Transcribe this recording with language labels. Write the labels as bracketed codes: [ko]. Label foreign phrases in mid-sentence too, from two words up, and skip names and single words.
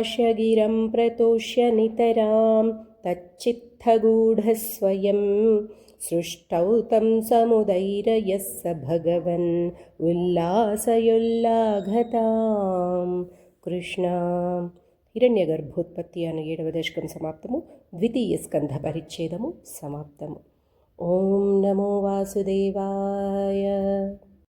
[sa] इत्याभाष्य गिरं प्रतोष्य नितरां तच्चित्तगूढस्वयं सृष्टौ तं समुदैरयः स भगवन् उल्लासयुल्लाघतां కృష్ణ. [te] హిరణ్యగర్భోత్పత్తి అను 7వ దశకం సమాప్తము. ద్వితీయ స్కంధ పరిచ్ఛేదము సమాప్తము. [sa] ఓం నమో వాసుదేవాయ.